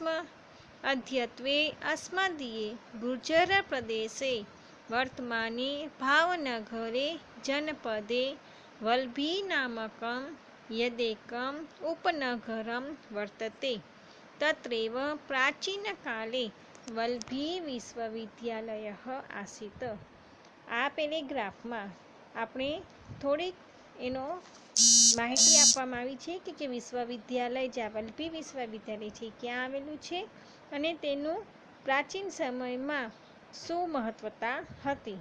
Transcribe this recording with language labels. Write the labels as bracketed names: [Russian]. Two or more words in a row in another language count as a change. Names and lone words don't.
[Sanskrit] अद्यत्वे अस्मदीये गुर्जरप्रदेशे वर्तमाने भावनगरे जनपदे वल्लभीनामकं यदेकम् उपनगरं वर्तते. तत्रैव प्राचीनकाले वल्लभी विश्वविद्यालयः आसीत्. [Gujarati] આ પેરેગ્રાફમાં આપણે થોડીક એનો માહિતી આપવામાં આવી છે કે વિશ્વવિદ્યાલય જ્યાં વલ્લભી વિશ્વવિદ્યાલય છે ક્યાં આવેલું છે અને તેનું પ્રાચીન સમયમાં શું મહત્વતા હતી.